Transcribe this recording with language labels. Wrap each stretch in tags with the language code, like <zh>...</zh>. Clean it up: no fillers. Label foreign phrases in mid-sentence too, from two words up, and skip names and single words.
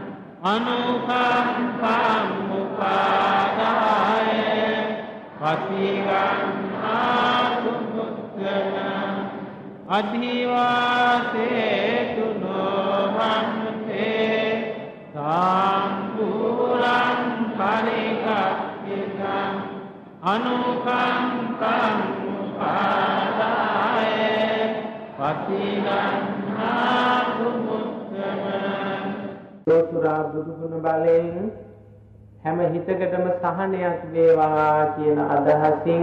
<pi>අනුකම්පං මුපාදාය පතිරංහාතු මුත්තම අධිවාසේතු නොහන්තේ සාම්පූලං පරිකප්පිතං අනුකම්පං උපාදාය පතිගන්හාතු මුත්තම.</pi> <si>ලෝතුරා බුදුගුණ බලයෙන් හැම හිතකටම සහනයක් වේවා කියන අදහසින්</si>